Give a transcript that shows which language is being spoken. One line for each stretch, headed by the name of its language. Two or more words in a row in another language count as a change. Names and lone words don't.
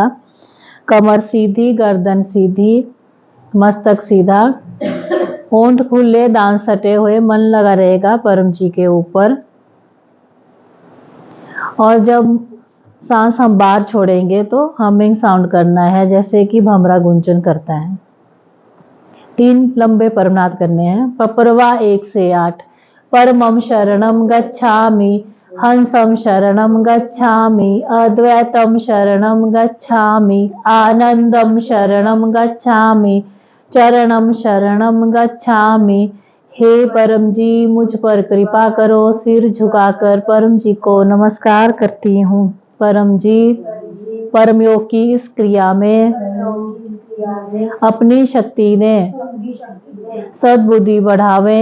Hindi: कमर सीधी, गर्दन सीधी, मस्तक सीधा, होंठ खुले, दांत सटे हुए, मन लगा रहेगा परम जी के ऊपर। और जब सांस हम बाहर छोड़ेंगे तो
English: humming sound
Hindi: करना है जैसे कि भमरा गुंजन करता है। 3 लंबे परमनाद करने हैं। पपरवा 1 से 8।
Pali: परमम शरणम गच्छामि, हंसम शरणम गच्छामि, अद्वैतम शरणम गच्छामि, आनंदम शरणम गच्छामि, चरणम शरणम गच्छामि।
Hindi: हे परम जी मुझ पर कृपा करो। सिर झुकाकर परम जी को नमस्कार करती हूँ। परम जी परम योग की इस क्रिया में अपनी शक्ति ने सद्बुद्धि बढ़ावे।